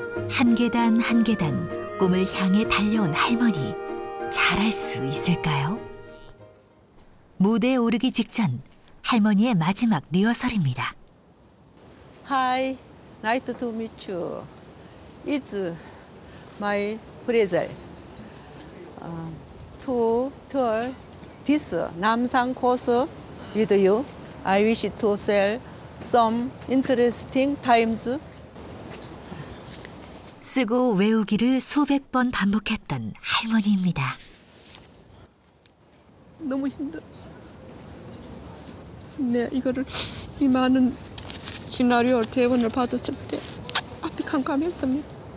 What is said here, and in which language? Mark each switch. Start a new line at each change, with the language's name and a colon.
Korean: 한 계단 한 계단 꿈을 향해 달려온 할머니, 잘할 수 있을까요? 무대에 오르기 직전 할머니의 마지막 리허설입니다.
English: Hi, nice to meet you. It's my pleasure to tour this Namsan course with you. I wish to share some interesting times.
Korean: 쓰고 외우기를 수백 번 반복했던 할머니입니다. 너무 힘들었어. 이거를 이 많은 시나리오 대본을 받았을 때 앞이 캄캄했습니다.